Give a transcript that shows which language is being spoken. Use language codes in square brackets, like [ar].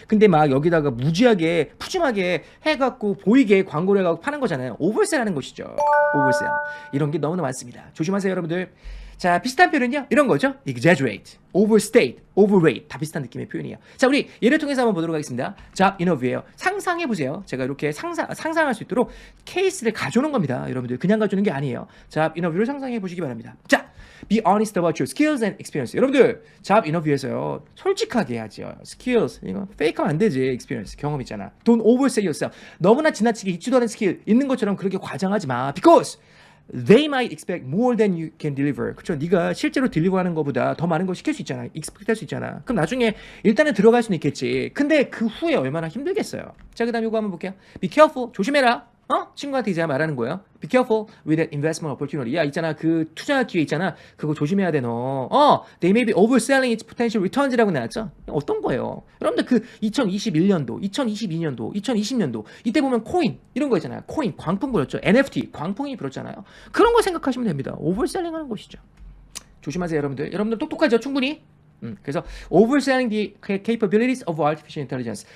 [ko] 근데 막 여기다가 무지하게 푸짐하게 해갖고 보이게 광고를 해갖고 파는 거잖아요. oversell하는 것이죠. [en] oversell. [ko] 이런 게 너무나 많습니다. 조심하세요, 여러분들. 자, 비슷한 표현은요, 이런 거죠. [en] exaggerate, overstate, overrate. [ko] 다 비슷한 느낌의 표현이에요. 자, 우리 예를 통해서 한번 보도록 하겠습니다. [en] job interview예요. [ko] 상상해보세요. 제가 이렇게 상상할 수 있도록 케이스를 가져오는 겁니다. 여러분들 그냥 가져오는 게 아니에요. job interview를 상상해보시기 바랍니다. [en] 자, be honest about your skills and experience. [ko] 여러분들 job interview에서요, 솔직하게 해야죠. skills, 이거 페이크하면 안 되지. experience, 경험 있잖아. [en] Don't oversell yourself. [ko] 너무나 지나치게 있지도 않은 스킬 있는 것처럼 그렇게 과장하지 마. [en] Because they might expect more than you can deliver. [ko] 그렇죠? 네가 실제로 딜리버하는 것보다 더 많은 걸 시킬 수 있잖아. expect 할 수 있잖아. 그럼 나중에 일단은 들어갈 수는 있겠지. 근데 그 후에 얼마나 힘들겠어요. 자, 그다음 이거 한번 볼게요. [en] Be careful. [ko] 조심해라. 친구한테 이제 말하는 거예요. [en] Be careful with that investment opportunity. [ko] 야, 있잖아. 그 투자 기회 있잖아. 그거 조심해야 돼, 너. [en] They may be overselling its potential returns이라고 [ko] 나왔죠? 어떤 거예요? 여러분들 그 2021년도, 2022년도, 2020년도 이때 보면 코인 이런 거 있잖아요. 코인, 광풍 불었죠. NFT, 광풍이 불었잖아요. 그런 거 생각하시면 됩니다. overselling 하는 것이죠. 조심하세요, 여러분들. 여러분들 똑똑하죠? 충분히? 그래서 [en] overselling the capabilities of artificial intelligence.